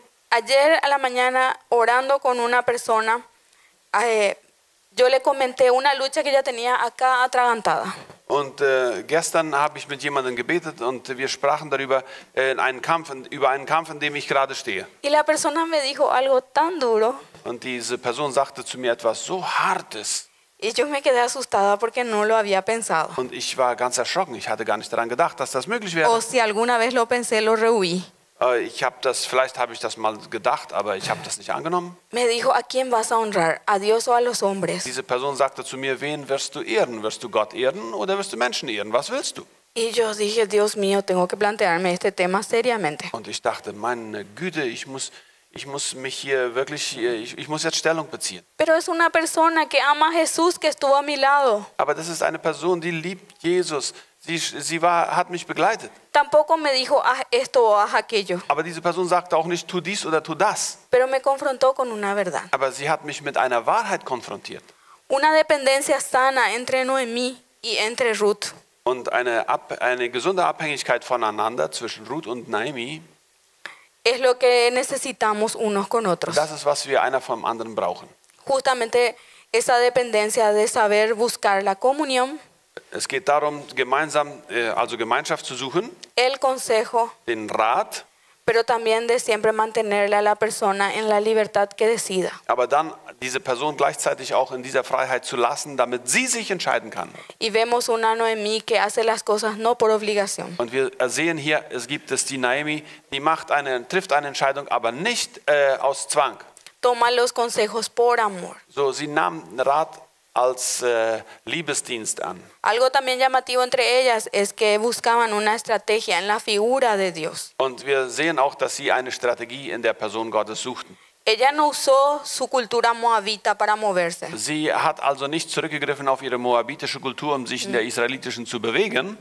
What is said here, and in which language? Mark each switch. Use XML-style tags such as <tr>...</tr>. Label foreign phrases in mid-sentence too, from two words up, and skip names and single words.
<es>Ayer a la mañana, orando con una persona, yo le comenté una lucha que ella tenía acá atragantada.</es> <de>Und gestern habe ich mit jemandem gebetet und wir sprachen darüber, über einen Kampf, in dem ich gerade stehe.</de> <es>Y la persona me dijo algo tan duro</es> <de>Und diese Person sagte zu mir etwas so Hartes.</de> <es>y yo me quedé asustada porque no lo había pensado.</es> <de>Und ich war ganz erschrocken. Ich hatte gar nicht daran gedacht, dass das möglich</de> <es>O</es> <de>wäre.</de> <es>si alguna vez lo pensé, lo rehuí.</es> <de>Vielleicht habe ich das mal gedacht, aber ich habe das nicht angenommen.</de> <es>Me dijo, ¿a quién vas a honrar? ¿A Dios o a los hombres?</es> <de>Diese Person sagte zu mir, wen wirst du ehren? Wirst du Gott ehren oder wirst du Menschen ehren? Was willst du?</de> <es>Y yo dije, Dios mío, tengo que plantearme este tema seriamente.</es> <de>Und ich dachte, meine Güte, ich muss mich hier wirklich, ich muss jetzt Stellung beziehen.</de> <es>Pero es una persona que ama a Jesús, que estuvo a mi lado.</es> <de>Aber das ist eine Person, die liebt Jesus. Hat mich begleitet.</de> <es>Tampoco me dijo, haz esto o haz aquello.</es> <de>Aber diese Person sagte auch nicht, tu dies oder tu das.</de> <es>Pero me confrontó con una verdad.</es> <de>Aber sie hat mich mit einer Wahrheit konfrontiert.</de> <es>Una dependencia sana entre Noemí y entre Ruth.</es> <de>Und eine gesunde Abhängigkeit voneinander zwischen Ruth und Naomi,</de> <es>Es lo que necesitamos unos con otros.</es> <de>das ist, was wir einer vom anderen brauchen.</de> <es>Justamente esa dependencia de saber buscar la comunión,</es> <de>Es geht darum, Gemeinschaft zu suchen,</de> <es>el consejo,</es> <de>den Rat,</de> <es>pero también de siempre mantenerle a la persona en la libertad que decida.</es> <de>aber dann diese Person gleichzeitig auch in dieser Freiheit zu lassen, damit sie sich entscheiden kann.</de> <es>Y vemos una Noemí que hace las cosas no por obligación.</es> <de>Und wir sehen hier, gibt es die Naomi, die trifft eine Entscheidung, aber nicht aus Zwang.</de> <es>Toma los consejos por amor.</es> <de>So, sie nahm Rat als Liebesdienst an.</de> <es>Algo también llamativo entre ellas es que buscaban una estrategia en la figura de Dios.</es> <de>Und wir sehen auch, dass sie eine Strategie in der Person Gottes suchten.</de> <es>Ella no usó su cultura moabita para moverse.</es> <de>Sie hat also nicht zurückgegriffen auf ihre moabitische Kultur, um sich in der israelitischen zu bewegen.</de>